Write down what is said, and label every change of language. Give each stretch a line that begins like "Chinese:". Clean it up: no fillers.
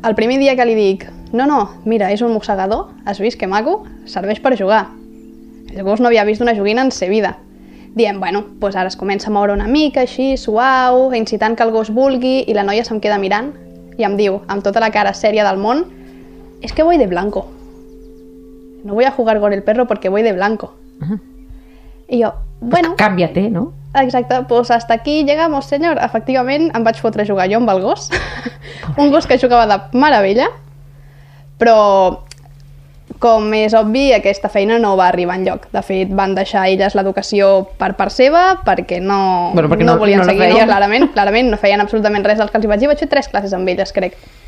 Catalan: El primer dia que li dic, no, mira, és un mossegador, has vist que maco, serveix per jugar. El gos no havia vist una joguina en sa vida. Diem, bueno, doncs ara es comença a moure una mica així, suau, incitant que el gos vulgui, i la noia se'm queda mirant i em diu, amb tota la cara sèria del món, és que
Spanish: voy de blanco. No voy a jugar con el perro porque voy de blanco.
Catalan: I jo, bueno...
Spanish: Pues cámbiate, no?
Catalan: Exacte, doncs
Spanish: hasta aquí llegamos, señor.
Catalan: Efectivament, em vaig fotre a jugar jo amb el gos. Un gos que jugava de meravella, però... Com és obvi, aquesta feina no va arribar enlloc. De fet, van deixar elles l'educació per part seva perquè no, bueno, perquè no volien seguir feia, elles, clarament, no feien absolutament res del que els hi vaig dir. Vaig fer 3 classes amb elles, crec.